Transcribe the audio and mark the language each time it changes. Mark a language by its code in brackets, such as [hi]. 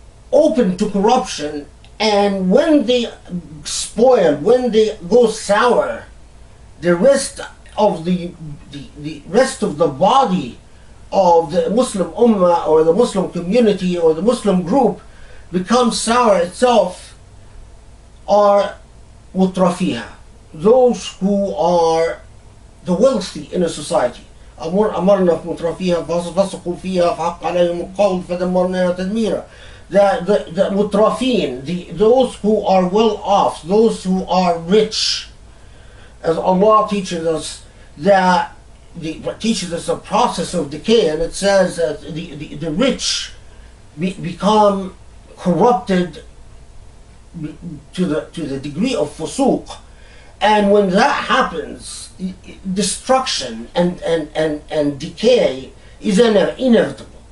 [en] open to corruption, and when they spoil, when they go sour, the rest of the rest of the body of the Muslim Ummah or the Muslim community or the Muslim group becomes sour itself, are mutrafiha, those who are the wealthy in a society. [ar] أمرنا مترفيها فسقوا فيها فحق عليهم القول فدمرناها تدميرا. [en] The mutrafin, those who are well off, those who are rich, as Allah teaches us that teaches us a process of decay, and it says that the rich become corrupted to the degree of fusuq, and when that happens, destruction and decay is inevitable.